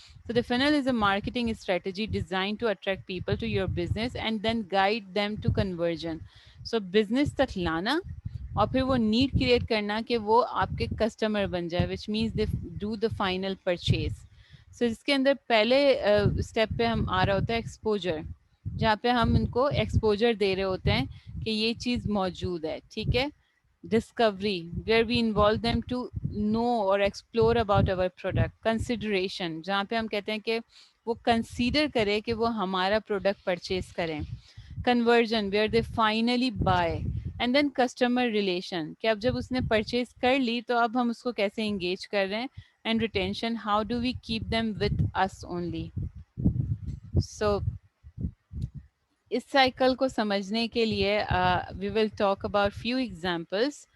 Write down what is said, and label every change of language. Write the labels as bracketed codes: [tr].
[en] So the funnel is a marketing strategy designed to attract people to your business and then guide them to conversion. [ur] So business تک لانا اور پھر وہ need create کرنا کہ وہ آپ کے کسٹمر بن جائے, [en] which means they do the final purchase. [ur] So اس کے اندر پہلے اسٹیپ پہ ہم آ رہا ہوتا ہے ایکسپوجر, جہاں پہ ہم ان کو ایکسپوجر دے رہے ہوتے ہیں کہ یہ چیز موجود ہے. ٹھیک ہے. [en] Discovery where we involve them to know or explore about our product. [ur] Consideration جہاں پہ ہم کہتے ہیں کہ وہ کنسیڈر کرے کہ وہ ہمارا پروڈکٹ پرچیز کریں. [en] Conversion where they finally buy. [ur] And then customer relation کہ اب جب اس نے پرچیز کر لی تو اب ہم اس کو کیسے انگیج کر رہے ہیں. [en] And retention, how do we keep them with us only. [ur] So اس cycle کو سمجھنے کے لیے [en] We will talk about few examples.